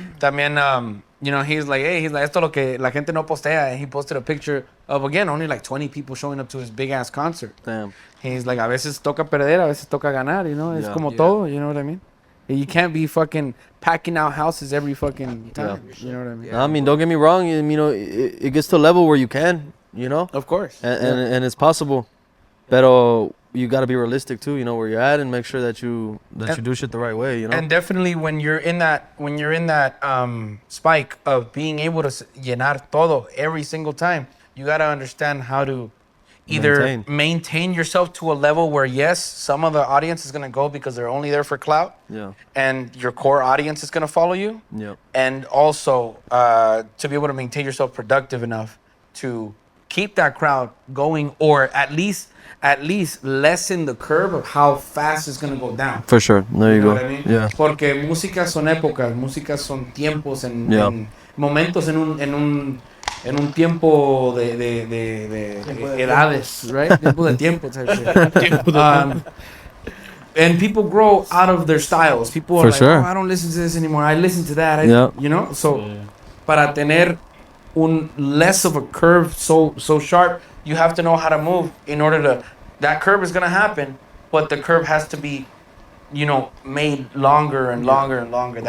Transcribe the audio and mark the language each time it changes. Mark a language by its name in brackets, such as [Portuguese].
[Spanish] También, [English] you know, he's like, [Spanish] esto es lo que la gente no postea. [English] And he posted a picture of, again, only like 20 people showing up to his big ass concert. Damn. He's like, [Spanish] a veces toca perder, a veces toca ganar, [English] you know? [Spanish] Es como todo, [English] you know what I mean? You can't be fucking packing out houses every fucking time. You know what I mean? I mean, don't get me wrong. You know, it gets to a level where you can, you know? Of course. And it's possible. Pero you got to be realistic too, you know, where you're at, and make sure that you do shit the right way, you know? And definitely when you're in that spike of being able to [Spanish] llenar todo [English] every single time, you got to understand how to either maintain yourself to a level where, yes, some of the audience is going to go because they're only there for clout. Yeah. And your core audience is going to follow you. Yep. And also to be able to maintain yourself productive enough to keep that crowd going, or at least lessen the curve of how fast it's going to go down. For sure. There you know What I mean? Yeah. [Spanish] Porque música son épocas, música son tiempos, en momentos en un tiempo de edades, [English] right? [Spanish] Tiempo de tiempo [English] type shit. And people grow out of their styles. People are like, oh, I don't listen to this anymore. I listen to that. You know? So, [Spanish] para tener [English] less of a curve so sharp, you have to know how to move in order to... That curve is going to happen, but the curve has to be, you know, made longer and longer and longer.